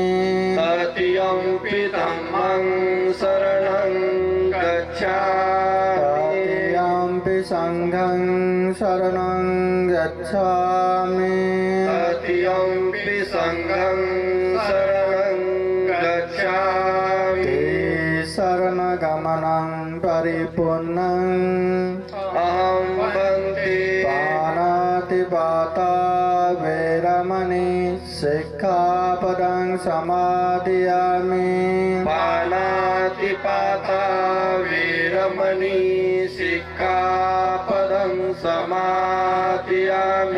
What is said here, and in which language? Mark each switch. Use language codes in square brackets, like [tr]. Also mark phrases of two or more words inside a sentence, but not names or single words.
[pi] तृतीयंपि धम्मं शरणं गच्छामि तृतीयंपि संघं शरणं गच्छामि तृतीयंपि संघं शरणं गच्छामि शरणगमनं परिपूर्णम् अहं वन्दे पानातिपाता वैरमणि सिक्खापदं समादयामि पानातिपाता वीरमणि सिक्खापदं समादयामि